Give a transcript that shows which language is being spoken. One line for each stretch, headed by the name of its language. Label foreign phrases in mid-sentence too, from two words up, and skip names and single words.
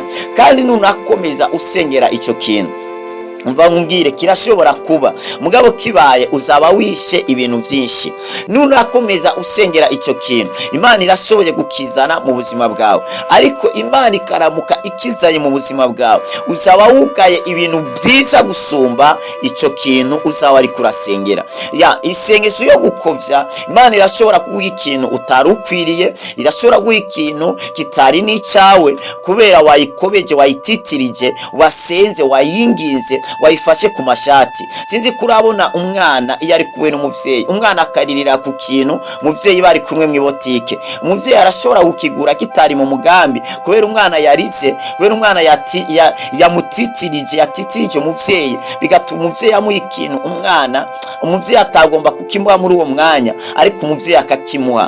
Rundi: Kandi nunakomeza usengera icyo kintu, umva nkubwire, kirashobora kuba, mugabo kibaye uzaba wishe ibintu byinshi. Nunakomeza usengera icyo kintu, Imana irashoboye gukizana mu buzima bwawe, ariko Imana ikaramuka ikizanye mu buzima bwawe, uzaba wugaye ibintu byiza gusumba icyo kintu uzaba ari kurasengera. Isengesho yo gukovya, Imana irashobora kuguha ikintu utari ukwiriye, irashobora kuguha ikintu kitari n'icyawe, kubera wayikobeje, wayititirije, wasenze, wayinginze, wayifashe ku mashati. Sinzi kurabona umwana iyo ari kumwe n'umuvyeyi, umwana akaririra ku kintu umuvyeyi bari kumwe mu botike, umuvyeyi arashobora gukigura kitari mu mugambi, kubera umwana yarize, kubera umwana yatitirije umuvyeyi, bigatuma umuvyeyi amuha ikintu umuvyeyi atagomba kukimuha muri uwo mwanya, ariko umuvyeyi akakimuha.